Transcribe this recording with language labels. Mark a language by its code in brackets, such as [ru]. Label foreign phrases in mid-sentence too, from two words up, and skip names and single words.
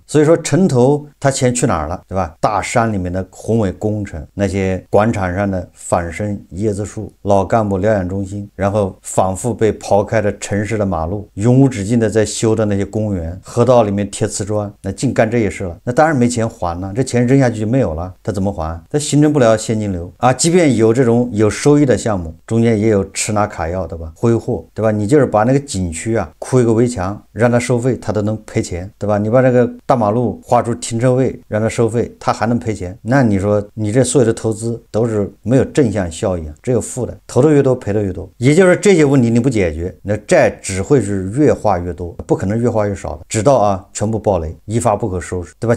[zh] 所以說城投他錢去哪兒了，對吧？大山裡面的宏偉工程，那些廣場上的仿生椰子樹，老幹部療養中心，然後仿佛被刨開的城市的馬路，永無止境的在修的那些公園，河道裡面貼瓷磚，那淨幹這些事了，那當然沒錢還了，這錢扔下去就沒有了，他怎麼還？他形成不了現金流啊！即便有這種有收益的項目，中間也有吃拿卡要，對吧？揮霍，對吧？你就是把那個景區啊鋪一個圍牆，讓他收費，他都能賠錢，對吧？你把這個大馬路劃出停車位，讓他收費，他還能賠錢，那你說你這所有的投資都是沒有正向效益，只有負的，投的越多賠的越多。也就是這些問題你不解決，那債只會是越花越多，不可能越花越少的，直到啊全部爆雷，一發不可收拾，對吧？